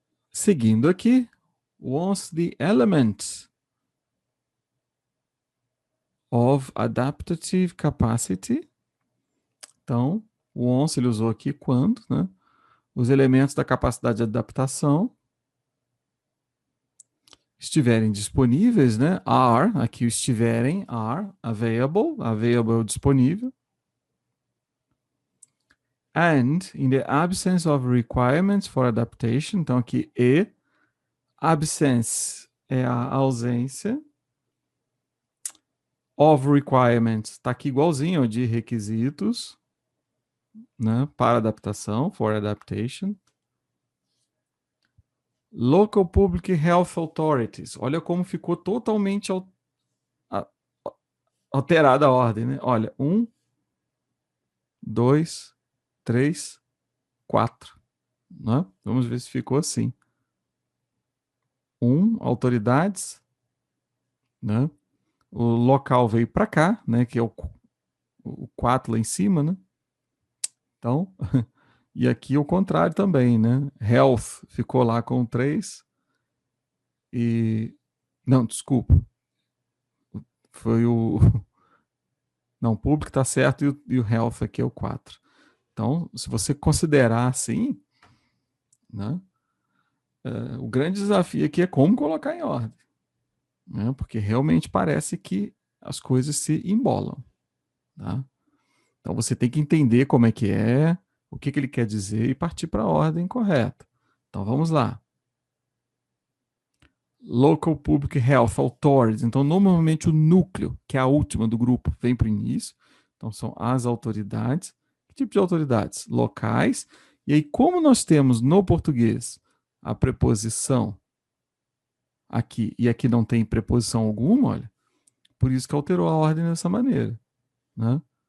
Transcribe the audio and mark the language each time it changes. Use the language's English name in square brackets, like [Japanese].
[Portuguese] Seguindo aqui, [English] once the elements of adaptative capacity. [Portuguese] Então, o once ele usou aqui quando, né? Os elementos da capacidade de adaptação estiverem disponíveis, né? Are, aqui o estiverem, are available, available é o disponível. [English] And in the absence of requirements for adaptation, [Portuguese] então aqui absence é a ausência, of requirements está aqui igualzinho de requisitos, né, para adaptação, for adaptation. [English] Local Public Health Authorities. [Portuguese] Olha como ficou totalmente alterada a ordem, né? Olha, 1, 2, 3, 4. Né? Vamos ver se ficou assim. autoridades, né? O local veio para cá, né? Que é o 4 lá em cima, né? Então, e aqui o contrário também, né? Health ficou lá com 3 e... Não, desculpa. Foi o... Não, público está certo e o health aqui é o 4. Então, se você considerar assim, né? O grande desafio aqui é como colocar em ordem. Né? Porque realmente parece que as coisas se embolam. Tá? Então você tem que entender como é, o que ele quer dizer e partir para a ordem correta. Então vamos lá. [English] Local Public Health Authorities. [Portuguese] Então, normalmente o núcleo, que é a última do grupo, vem para o início. Então, são as autoridades. Que tipo de autoridades? Locais. E aí, como nós temos no português a preposição aqui e aqui não tem preposição alguma, olha, por isso que alterou a ordem dessa maneira. Né?